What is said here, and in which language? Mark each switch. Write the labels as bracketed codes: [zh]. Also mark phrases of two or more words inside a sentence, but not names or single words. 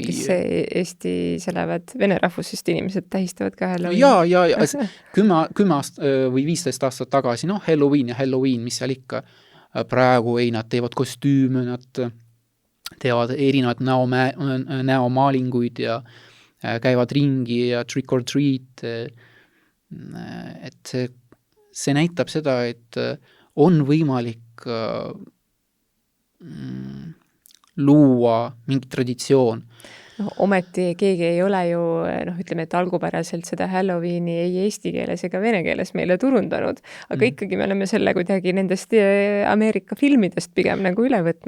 [et] Kes Eestis elavad vene rahvusest inimesed tähistavad ka Halloweeni? Ja 10 või 15 aastat tagasi, Halloween, mis seal ikka praegu ei, nad teevad kostüüme, nad teevad erinevad näomaalinguid ja käivad ringi ja [en] trick or treat, [et] et see näitab seda, et on võimalik luua mingi traditsioon. Ometi keegi ei ole ju, ütleme, et algupäraselt seda Halloweeni ei eesti keeles ega vene keeles meile turundanud, aga ikkagi me oleme selle kuidagi nendest Ameerika filmidest pigem nagu üle võtnud.